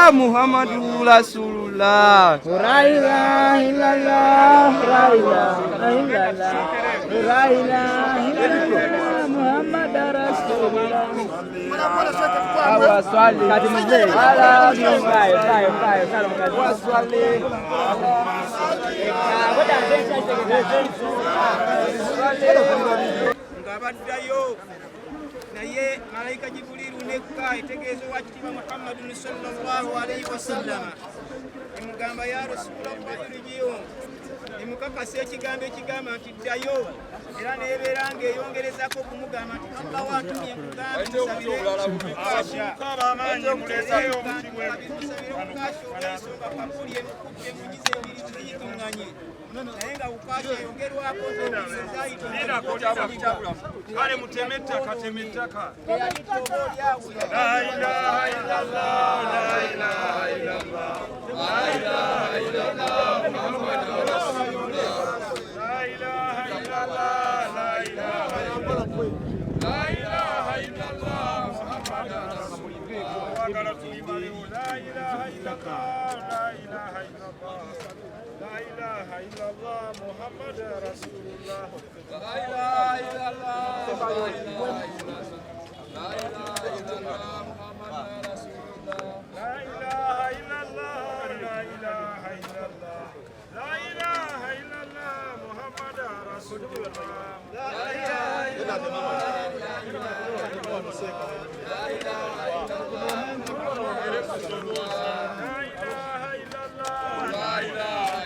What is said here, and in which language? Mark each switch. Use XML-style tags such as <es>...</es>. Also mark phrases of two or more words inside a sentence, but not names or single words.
<ar>محمد رسول الله لا إله إلا الله لا إله إلا الله لا إله إلا الله محمد رسول الله وصلي على</ar> <lg>ngabaddayo naye malayika Jibuliru nekka etegeeza owakitiibwa</lg> <ar>محمد صلى الله عليه وسلم</ar> <lg>emugamba</lg> <ar>يا رسول الله ارجع</ar> <lg>emukakasa ekigambo ekigamba nti ddayo era nebeera ng'eyongerezako okumugamba nti Allah watumye nkugambe musabire ensonga kabuli emugize embiri ziyitunganye naye nga ukwasha yongerwako kale muteme ettaka teme ettaka</lg> <ar>لا إله إلا الله لا إله إلا الله لا إله إلا الله محمد رسول الله لا إله إلا الله لا إله إلا الله لا إله إلا الله محمد رسول الله</ar> <lg>wagala tulibaleo</lg> <ar>لا إله إلا الله لا إله إلا الله لا إله إلا الله محمد رسول الله لا إله إلا الله لا إله إلا الله لا إله إلا الله محمد رسول الله لا إله إلا الله لا إله إلا الله لا إله إلا الله محمد رسول الله لا إله إلا الله لا إله إلا الله لا إله إلا الله محمد رسول الله لا إله إلا الله لا إله</ar>